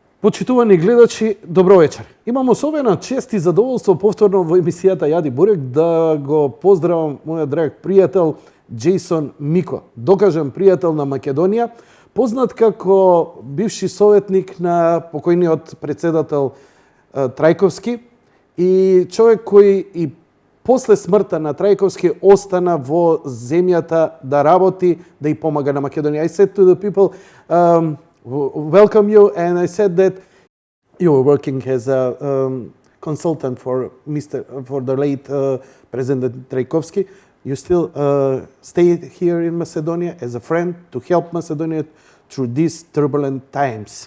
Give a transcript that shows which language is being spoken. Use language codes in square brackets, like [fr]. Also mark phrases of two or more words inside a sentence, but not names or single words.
[mk] Почитувани гледачи, добро вечер. Имам особена чест и задоволство повторно во емисијата Јади Бурек да го поздравам мојот драг пријател Джейсон Мико, докажен пријател на Македонија, познат како бивши советник на покојниот председател Трајковски и човек кој и после смртта на Трајковски остана во земјата да работи, да и помага на Македонија. [en] I said to the people, welcome you, and I said that you were working as a consultant for the late President Trajkovski. You still stay here in Macedonia as a friend to help Macedonia through these turbulent times.